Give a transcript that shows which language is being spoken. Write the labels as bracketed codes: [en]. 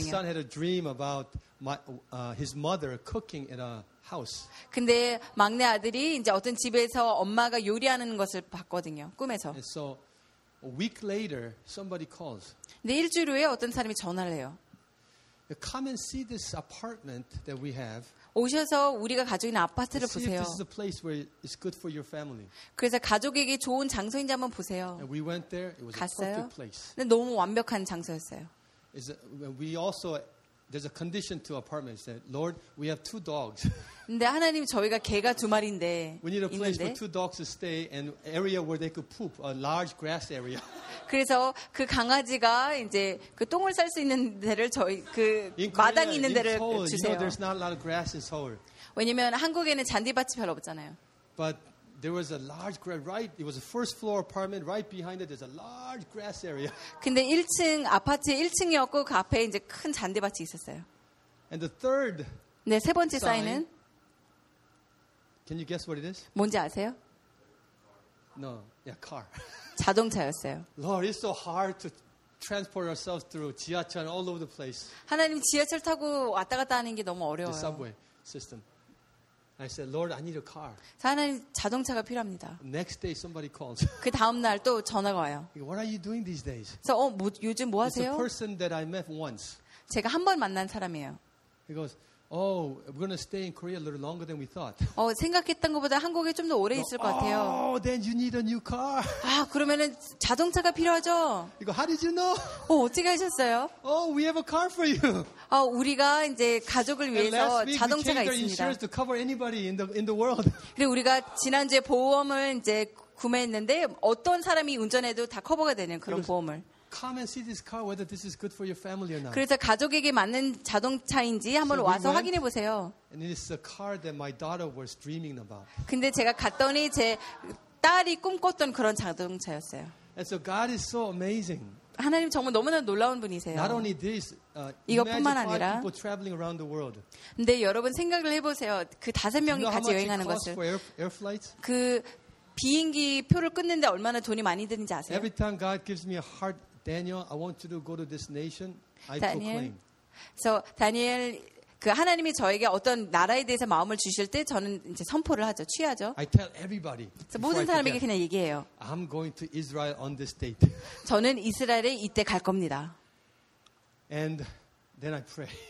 [en] My youngest son had a dream about my his mother cooking in a house. [ko] 근데 막내 아들이 이제 어떤 집에서 엄마가 요리하는 것을 봤거든요. 꿈에서. [en] And so a week later somebody calls. [ko] 네, 일주일 후에 어떤 사람이 전화를 해요. [en] Come and see this apartment that we have. [ko] 오셔서 우리가 가지고 있는 아파트를 보세요. [en] This is a place where it's good for your family. [ko] 그래서 가족에게 좋은 장소인지 한번 보세요. [en] And we went there. It was a perfect place. [ko] 네, 너무 완벽한 장소였어요. [en] Is we also there's a condition to apartments that Lord, we have two dogs. [ko] 근데 하나님 저희가 개가 두 마리인데 [en] We need a place [ko] 있는데? [en] For two dogs to stay and area where they could poop, a large grass area. [ko] 그래서 그 강아지가 이제 그 똥을 쌀 수 있는 데를 저희 그 마당이 있는 데를 [en] Seoul, [ko] 주세요. [en] You know, there's not a lot of grass in Seoul. [ko] 왜냐면 한국에는 잔디밭이 별로 없잖아요. [en] But there was a large grass right it was a first floor apartment right behind it there's a large grass area. [ko] 근데 1층 아파트 1층이었고 그 앞에 이제 큰 잔디밭이 있었어요. [en] And the third [ko] 네, 세 번째 사인은 [en] Can you guess what it is? [ko] 뭔지 아세요? [en] No, yeah, car. [ko] 자동차였어요. [en] Lord, it's so hard to transport ourselves through 지하철 all over the place. [ko] 하나님 지하철 타고 왔다 갔다 하는 게 너무 어려워요. [en] The subway system. I said, Lord, I need a car. [ko] 하나님 자동차가 필요합니다. [en] Next day, somebody calls. [ko] 그 다음 날 또 전화가 와요. [en] What are you doing these days? [ko] 그래서 어, 뭐, 요즘 뭐 하세요? [en] It's a person that I met once. [ko] 제가 한 번 만난 사람이에요. [en] He goes, Oh, we're going to stay in Korea a little longer than we thought. [ko] 어, 생각했던 것보다 한국에 좀 더 오래 있을 것 같아요. [en] Oh, then you need a new car. [ko] 아, 그러면은 자동차가 필요하죠. [en] He goes, How did you know? [ko] 어, 어떻게 하셨어요? [en] Oh, we have a car for you. [ko] 아, 우리가 이제 가족을 위해서 자동차가 있습니다. [en] Insurance to cover anybody in the world. [ko] 그리고 우리가 지난주에 보험을 이제 구매했는데 어떤 사람이 운전해도 다 커버가 되는 그런 보험을. [en] Come and see this car whether this is good for your family or not. [ko] 그래서 가족에게 맞는 자동차인지 한번 [en] so [ko] 와서 확인해 보세요. [en] And it is a car that my daughter was dreaming about. [ko] 근데 제가 갔더니 제 딸이 꿈꿨던 그런 자동차였어요. [en] And so God is so amazing. [ko] 하나님 정말 너무나 놀라운 분이세요. [en] Not only this, [ko] 이것뿐만 아니라 [en] people traveling around the world. [ko] 근데 여러분 생각을 해 보세요. 그 다섯 명이 [en] you know [ko] 같이 여행하는 것을 [en] air flights? [ko] 그 비행기 표를 끊는데 얼마나 돈이 많이 드는지 아세요? [en] Every time God gives me a heart Daniel, I want you to go to this nation. I Daniel. proclaim. [ko] So, Daniel, 그 하나님이 저에게 어떤 나라에 대해서 마음을 주실 때 저는 이제 선포를 하죠, 취하죠. [en] I tell everybody. [ko] So 모든 사람에게 그냥 얘기해요. [en] I'm going to Israel on this date. [ko] 저는 이스라엘에 이때 갈 겁니다. [en] And then I pray.